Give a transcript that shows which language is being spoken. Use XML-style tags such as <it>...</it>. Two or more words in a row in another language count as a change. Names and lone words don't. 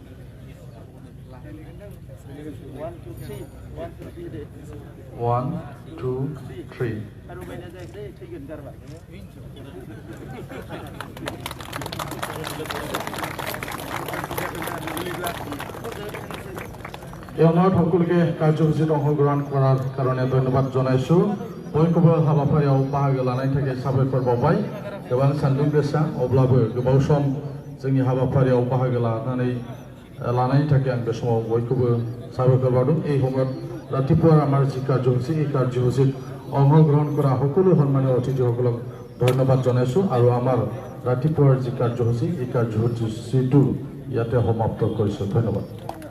<as>1 2 3 এই সময়ত সকলোকে কাৰ্যসূচীত অংশগ্ৰহণ কৰাৰ কাৰণে ধন্যবাদ জনাইছোঁ</as> <brx>बयकोबो हाबाफारियाव बाहागो लानायनि थाखाय साबायखर बावबाय गोबां सान्दुं गोसा अब्लाबो गोबाव सम जोंनि हाबाफारियाव बाहागो लानायनि थाखाय आं बे समाव बयखौबो साबायखर बावदों</brx> <as>এই সময়ত ৰাতিপুৱাৰ আমাৰ যি কাৰ্যসূচী এই কাৰ্যসূচীত অংশগ্ৰহণ কৰা সকলো সন্মানীয় অতিথিসকলক ধন্যবাদ জনাইছোঁ আৰু আমাৰ ৰাতিপুৱাৰ যি কাৰ্যসূচী এই কাৰ্যসূচীটো ইয়াতে সমাপ্ত কৰিছোঁ ধন্যবাদ</as>